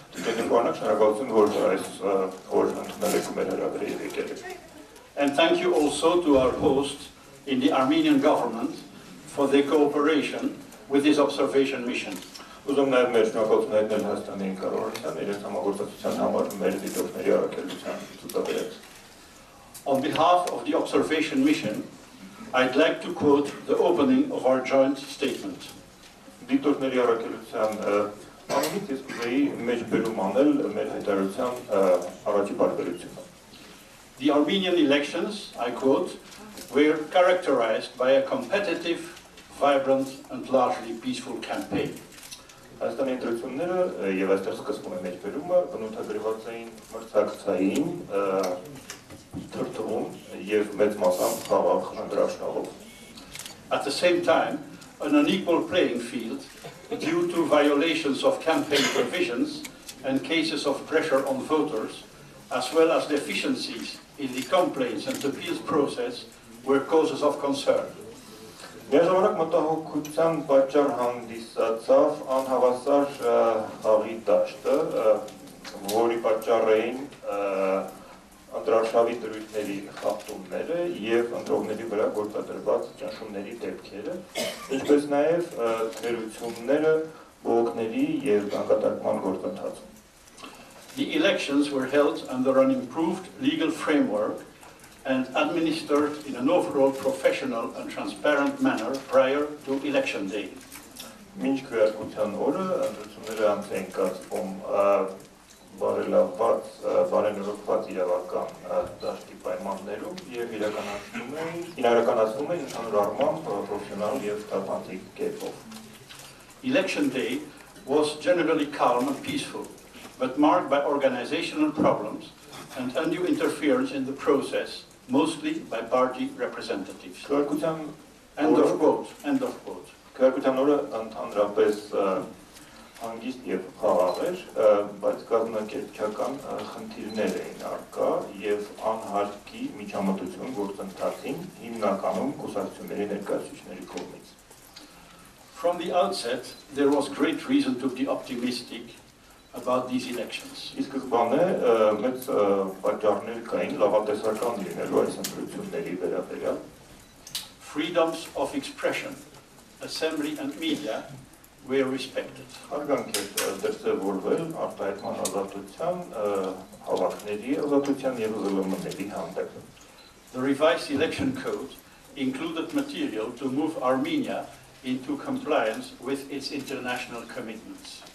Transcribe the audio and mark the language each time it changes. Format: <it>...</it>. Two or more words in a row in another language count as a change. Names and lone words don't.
<en>And thank you also to our hosts in the Armenian government for their cooperation with this observation mission. On behalf of the observation mission, I'd like to quote the opening of our joint statement.</en> <hy>Դիտորդների առաքելության անունից ես կուզեի մեջ բերում անել մեր հայտարարության առաջի բարբերությունը։</hy> <en>The Armenian elections, I quote, were characterized by a competitive, vibrant and largely peaceful campaign.</en> <hy>Հայաստանի ընտրությունները եւ այստեղ սկսվում է մեջբերումը բնութագրված էին մրցակցային թրթվում եւ մեծ մասամբ խաղաղ ընտրաշնորհով։</hy> <en>At the same time, an unequal playing field due to violations of campaign provisions and cases of pressure on voters, as well as deficiencies in the complaints and appeals process, were causes of concern.</en> <hy>Միաժամանակ մտահոգության պատճառ հանդիսացավ անհավասար խաղի դաշտը, որի պատճառ էին ընտրարշավի դրույթների խախտումները եւ ընտրողների վրա գործադրված ճնշումների դեպքերը, ինչպես նաեւ թերությունները բողոքների եւ բանկատարկման գործընթացում։</hy> <en>The elections were held under an improved legal framework and administered in an overall professional and transparent manner prior to election day.</en> <hy>Մինչ քվեարկության օրը ընտրությունները անց էին կացվում բարենորոգված իրավական դաշտի պայմաններում եւ իրականացվում էին ընդհանուր առմամբ պրոֆեսիոնալ եւ տափանցիկ կերպով։</hy> <en>Election day was generally calm and peaceful, but marked by organizational problems and undue interference in the process, mostly by party representatives. End of quote. End of quote.</en> <hy>Քվեարկության օրը ընդհանրապես հանգիստ եւ խաղաղ էր, բայց կազմակերպչական խնդիրներ էին առկա եւ անհարկի միջամտություն գործընթացին հիմնականում կուսակցությունների ներկայացուցիչների կողմից։</hy> <en>From the outset, there was great reason to be optimistic about these elections.</en> <hy>Ի սկզբանե մեծ պատճառներ կային լավատեսական լինելու այս ընտրությունների վերաբերյալ։</hy> <en>Freedoms of expression, assembly and media were respected.</en> <hy>Հարգանք էր դրսևորվել արտահայտման ազատության, հավաքների ազատության եւ ԶԼՄ-ների հանդեպ։</hy> <en>The revised election code included material to move Armenia into compliance with its international commitments.</en>